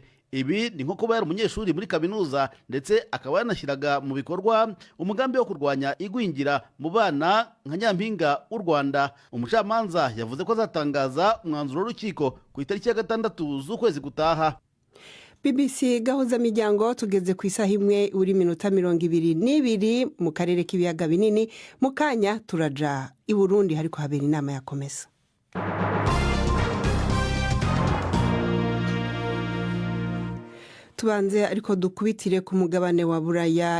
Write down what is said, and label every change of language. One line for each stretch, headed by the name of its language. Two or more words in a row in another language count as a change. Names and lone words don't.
Kinyarwanda: Ibi ni nko kuba yari umunyeshuri muri kaminuza ndetse akaba yanashyiraga mu bikorwa umugambi wo kurwanya igwingira mu bana nka Nyampinga w'u Rwanda. Umucamanza yavuze ko azatangaza umwanzuro w'urukiko ku itariki ya 6 z'ukwezi gutaha. BBC Gahuzamiryango tugeze ku isaha 1 uri minota 22 mu karere k'ibiyaga binini. Mu kanya turaja i Burundi hariko habera inama ya Komesa. Tubanze ariko dukubitire ku mugabane wa Buraya.